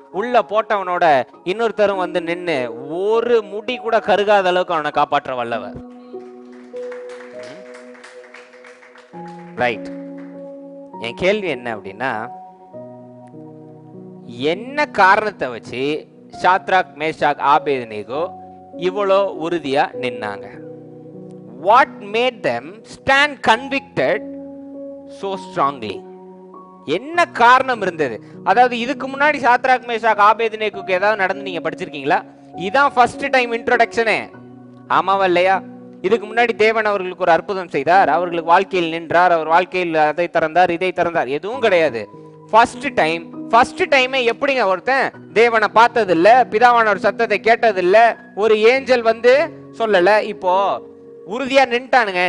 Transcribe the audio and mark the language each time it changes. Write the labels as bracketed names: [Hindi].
[Tamil] உள்ள போட்டவனோட இன்னொருத்தரும் வந்து நின்னு ஒரு முடி கூட கருகாத அளவுக்கு அவனை காப்பாற்ற வல்லவர். ரைட். என் கேள்வி என்ன அப்படின்னா, என்ன காரணத்தை வச்சு சாத்ராக், மேஷாக், ஆபேத்நேகோ இவ்வளோ உறுதியா நின்னாங்க? [English] What made them stand convicted so strongly? [Tamil] என்ன காரணம் இருந்தது? அதாவது இதுக்கு முன்னாடி சாத்ராக், மேஷாக், ஆபேத்நேகோக்கு ஏதாவது நடந்து நீங்க படிச்சிருக்கீங்களா? இதான் ஃபர்ஸ்ட் டைம் இன்ட்ரோடக்ஷனே, ஆமாவா இல்லையா? இதுக்கு முன்னாடி தேவன் அவர்களுக்கு ஒரு அற்புதம் செய்தார், அவர்களுக்கு வாழ்க்கையில் நின்றார், அவர் வாழ்க்கையில் அதை திறந்தார், இதை திறந்தார், எதுவும் கிடையாது. ஃபர்ஸ்ட் டைமே எப்படிங்க ஒருத்தன் தேவனை பார்த்தது இல்ல, பிதாவான ஒரு சத்தத்தை கேட்டது இல்ல, ஒரு ஏஞ்சல் வந்து சொல்லல, இப்போ உறுதியா நின்ட்டானுங்க.